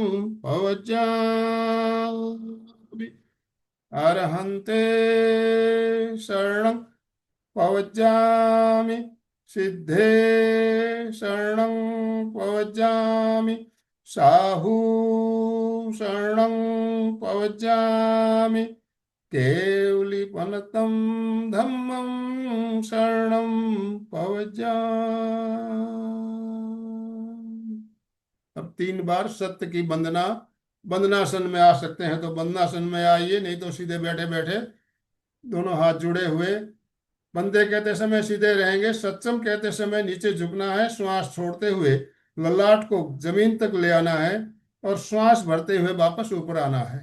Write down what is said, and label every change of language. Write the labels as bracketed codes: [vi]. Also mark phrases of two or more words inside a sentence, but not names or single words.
[pra] पवज्जामि अर्हन्ते शरणं पवज्जामि सिद्धे शरणं पवज्जामि साहू शरणं पवज्जामि केवलीपनतं धम्मं शरणं पवज्जामि। [hi] अब 3 बार सत्य की वंदना। वंदनासन में आ सकते हैं तो वंदनासन में आइए, नहीं तो सीधे बैठे बैठे दोनों हाथ जुड़े हुए। वंदे कहते समय सीधे रहेंगे। सत्यम कहते समय नीचे झुकना है, श्वास छोड़ते हुए ललाट को जमीन तक ले आना है और श्वास भरते हुए वापस ऊपर आना है।